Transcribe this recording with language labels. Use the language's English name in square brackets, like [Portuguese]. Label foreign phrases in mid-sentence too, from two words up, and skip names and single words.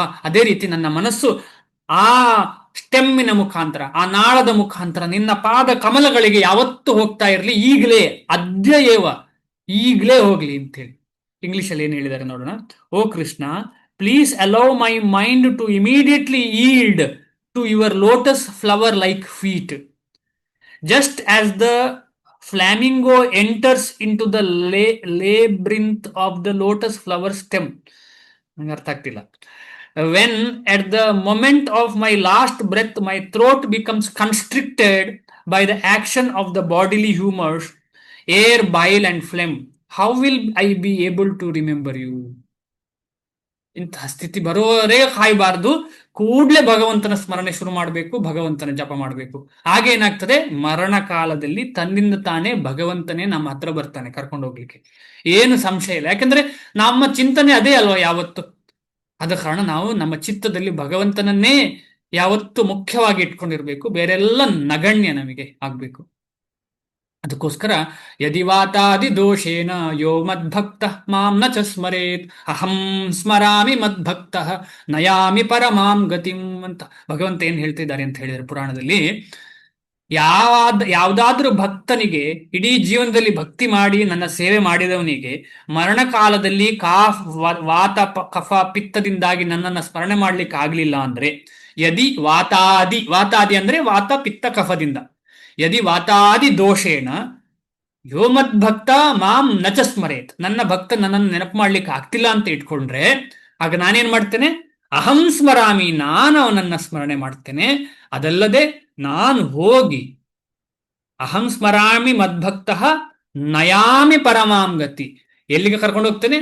[Kannada] ಅದೇ ರೀತಿ ನನ್ನ ಮನಸ್ಸು ಆ ಸ್ಟೆಮ್ಮಿನ ಮುಖಾಂತರ, ಆ ನಾಳದ ಮುಖಾಂತರ ನಿನ್ನ ಪಾದ ಕಮಲಗಳಿಗೆ ಯಾವತ್ತು ಹೋಗ್ತಾ ಇರಲಿ. ಈಗಲೇ, [Sanskrit] ಅದ್ಯ ಏವ, [Kannada] ಈಗಲೇ ಹೋಗ್ಲಿ ಅಂತೇಳಿ. ಇಂಗ್ಲಿಷಲ್ಲಿ ಏನ್ ಹೇಳಿದ್ದಾರೆ ನೋಡೋಣ. [English] ಓ ಕೃಷ್ಣ, please allow my mind to immediately yield to your lotus flower like feet, just as the flamingo enters into the labyrinth of the lotus flower stem. [Kannada] ನಂಗೆ ಅರ್ಥ ಆಗ್ತಿಲ್ಲ. [English] When at the moment of my last breath my throat becomes constricted by the action of the bodily humors, air, bile and phlegm, how will I be able to remember you? [Kannada] ಇಂತಹ ಸ್ಥಿತಿ ಬರೋವರೇ ಕಾಯಬಾರ್ದು. ಕೂಡ್ಲೆ ಭಗವಂತನ ಸ್ಮರಣೆ ಶುರು ಮಾಡಬೇಕು, ಭಗವಂತನ ಜಪ ಮಾಡಬೇಕು. ಆಗೇನಾಗ್ತದೆ? ಮರಣ ಕಾಲದಲ್ಲಿ ತನ್ನಿಂದ ತಾನೇ ಭಗವಂತನೇ ನಮ್ಮ ಹತ್ರ ಬರ್ತಾನೆ ಕರ್ಕೊಂಡು ಹೋಗ್ಲಿಕ್ಕೆ, ಏನು ಸಂಶಯ ಇಲ್ಲ. ಯಾಕಂದ್ರೆ ನಮ್ಮ ಚಿಂತನೆ ಅದೇ ಅಲ್ವಾ ಯಾವತ್ತು. ಆದ ಕಾರಣ ನಾವು ನಮ್ಮ ಚಿತ್ತದಲ್ಲಿ ಭಗವಂತನನ್ನೇ ಯಾವತ್ತು ಮುಖ್ಯವಾಗಿ ಇಟ್ಕೊಂಡಿರ್ಬೇಕು, ಬೇರೆಲ್ಲ ನಗಣ್ಯ ನಮಗೆ ಆಗ್ಬೇಕು. [Sanskrit] ಅದಕ್ಕೋಸ್ಕರ ಯದಿ ವಾತಾದಿ ದೋಷೇನ ಯೋ ಮದ್ಭಕ್ತ ಮಾಂ ನ ಚ ಸ್ಮರೇತ್ ಅಹಂ ಸ್ಮರಾಮಿ ಮದ್ಭಕ್ತ ನಯಾಮಿ ಪರಮಾಂ ಗತಿಂ [Kannada] ಅಂತ ಭಗವಂತ ಏನ್ ಹೇಳ್ತಿದ್ದಾರೆ ಅಂತ ಹೇಳಿದ್ರೆ ಪುರಾಣದಲ್ಲಿ, ಯಾವ್ದಾದ್ರೂ ಭಕ್ತನಿಗೆ ಇಡೀ ಜೀವನದಲ್ಲಿ ಭಕ್ತಿ ಮಾಡಿ ನನ್ನ ಸೇವೆ ಮಾಡಿದವನಿಗೆ ಮರಣ ಕಾಲದಲ್ಲಿ ವಾತ ಕಫ ಪಿತ್ತದಿಂದಾಗಿ ನನ್ನನ್ನು ಸ್ಮರಣೆ ಮಾಡ್ಲಿಕ್ಕೆ ಆಗ್ಲಿಲ್ಲ ಅಂದ್ರೆ, [Sanskrit] ಯದಿ ವಾತಾದಿ [Kannada] ಅಂದ್ರೆ ವಾತ ಪಿತ್ತ ಕಫದಿಂದ, [Sanskrit] ಯದಿ ವಾತಾದಿ ದೋಷೇಣ ಯೋ ಮದ್ಭಕ್ತ ಮಾಂ ನಚ ಸ್ಮರೇತ್, [Kannada] ನನ್ನ ಭಕ್ತ ನನ್ನನ್ನು ನೆನಪು ಮಾಡ್ಲಿಕ್ಕೆ ಆಗ್ತಿಲ್ಲ ಅಂತ ಇಟ್ಕೊಂಡ್ರೆ, ಆಗ ನಾನೇನ್ ಮಾಡ್ತೇನೆ? [Sanskrit] ಅಹಂ ಸ್ಮರಾಮಿ, [Kannada] ನಾನು ಅವನನ್ನ ಸ್ಮರಣೆ ಮಾಡ್ತೇನೆ. ಅದಲ್ಲದೆ ನಾನು ಹೋಗಿ [Sanskrit] ಅಹಂ ಸ್ಮರಾಮಿ ಮದ್ಭಕ್ತ ನಯಾಮಿ ಪರಮಾಂ ಗತಿ, [Kannada] ಎಲ್ಲಿಗೆ ಕರ್ಕೊಂಡು ಹೋಗ್ತೇನೆ?